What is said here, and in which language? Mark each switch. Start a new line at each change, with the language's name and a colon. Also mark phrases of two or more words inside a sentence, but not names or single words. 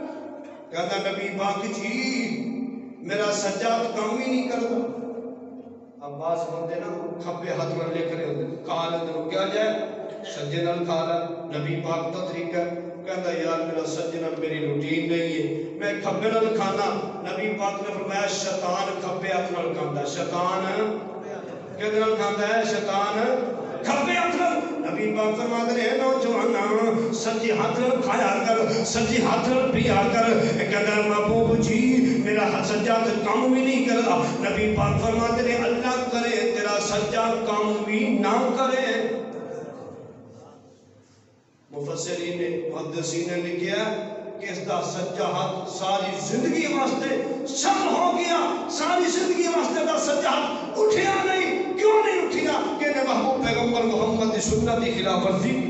Urdu: کہتا نبی پاک جی میرا سجا تو کام ہی نہیں کرتا.
Punjabi: اب بعض بندے نا کھبے ہاتھ نال لکھ رہے ہوندے کھا لیندے کیا جائے سجے نال کھا لے نبی پاک دا طریقہ کہندا یار میرا سجے نال میری روٹین نہیں ہے میں کھبے نال کھانا نبی پاک نے فرمایا شیطان کھبے ہاتھ نال کھاندا شیطان کدے نال کھاندا ہے شیطان کھبے ہاتھ نال نبی پاک فرماتے ہیں نوجوان سجے ہاتھ نال کھایا کر سجے ہاتھ نال پیا کر کہندا محبوب جی میرا سجا تے کام بھی نہیں کردا نبی پاک فرماتے ہیں اللہ کرے تیرا سجا کام بھی نہ کرے مفسرین نے محدثین نے لکھا کہ اس دا سجا ہاتھ ساری زندگی واسطے سب ہو گیا ساری زندگی واسطے دا سجا ہاتھ اٹھیا نہیں کیوں نہیں اٹھیا کہ نے محبوب پیغمبر محمد دی سنت کی خلاف ورزی